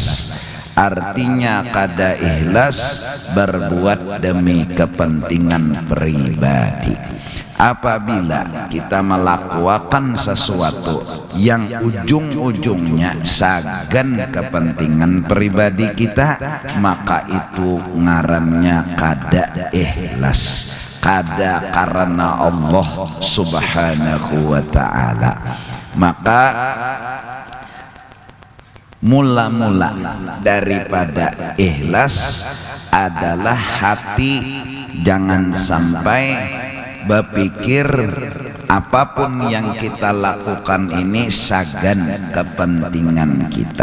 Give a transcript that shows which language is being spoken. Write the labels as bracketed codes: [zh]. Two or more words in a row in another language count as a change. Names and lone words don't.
[bjn] Artinya kada ikhlas berbuat demi kepentingan pribadi. Apabila kita melakukan sesuatu yang ujung-ujungnya sagan kepentingan pribadi kita, maka itu ngarannya kada ikhlas, kada karena Allah [ar] سبحانه وتعالى. [bjn] Maka mula-mula daripada ikhlas adalah hati jangan sampai berpikir apapun yang kita lakukan ini sagan kepentingan kita.